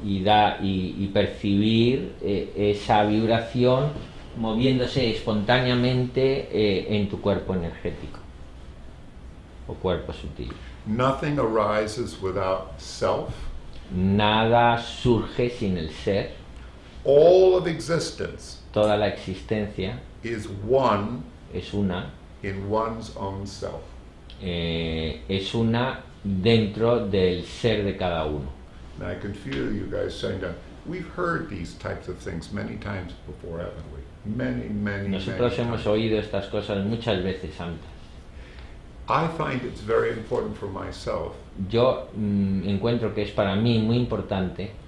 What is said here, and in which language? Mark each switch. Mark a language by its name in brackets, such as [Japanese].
[Spanish] y percibir esa vibración moviéndose espontáneamente en tu cuerpo energético o cuerpo sutil. [English] Nothing arises without self. [Spanish] Nada surge sin el ser. [English] All of existence [Spanish] Toda la existencia [English] is one [Spanish] es una [English] in one's own self. [Spanish] es una dentro del ser de cada uno. [English] And I can feel you guys saying that. We've heard these types of things many times before, haven't we? Many [Spanish] Nosotros hemos [English] times. [Spanish] oído estas cosas muchas veces antes. [English] I find it's very important for myself [Spanish] Yo encuentro que es para mí muy importante